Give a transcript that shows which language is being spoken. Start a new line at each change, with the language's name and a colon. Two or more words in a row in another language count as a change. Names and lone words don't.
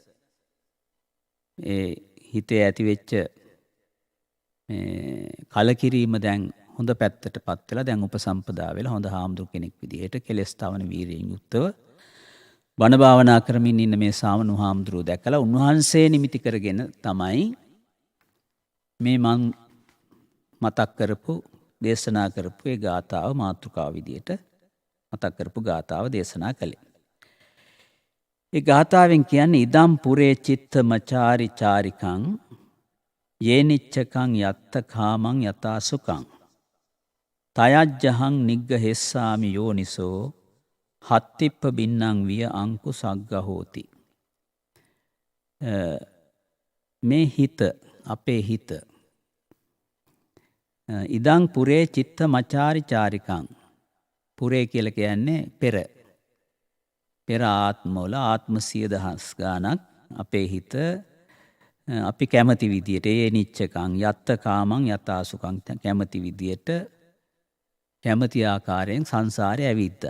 Sinhala: ඒ හිතේ ඇතිවෙච්ච කලකිරීම දැන් හොඳ පැත්තට පත් වෙලා දැන් උපසම්පදා වෙලා හොඳ හාමුදුරු කෙනෙක් විදිහට කෙලෙස් තවන වීරියෙන් යුක්තව බණ භාවනා කරමින් ඉන්න මේ සාමණේර හාමුදුරුවෝ දැකලා උන්වහන්සේ නිමිති කරගෙන තමයි මේ මං මතක් කරපු දේශනා කරපු ඒ ගාථාව මාතෘකාව විදිහට මතක් කරපු ගාථාව දේශනා කළේ. ඒ ගාථාවෙන් කියන්නේ
Pali: ඉදම් පුරේ චිත්තමචාරි චාරිකං යේනිච්චකං යත්ත කාමං යතා සුඛං තයජ්ජහං නිග්ගහෙස්සාමි යෝනිසෝ හත්තිප්ප බින්නං විය අංකු සග්ග හෝති.
Sinhala: මේ හිත අපේ හිත
Pali: ඉදං පුරේ චිත්ත මචාරි චාරිකං
Sinhala: පුරේ කියලා කියන්නේ පෙර ආත්මවල ආත්ම 100,000 ගානක් අපේ හිත අපි කැමති විදියට ඒ
Pali: නිච්චකං යත්ත කාමං යතා සුඛං
Sinhala: කැමති විදියට කැමති ආකාරයෙන් සංසාරේ ඇවිද්දා.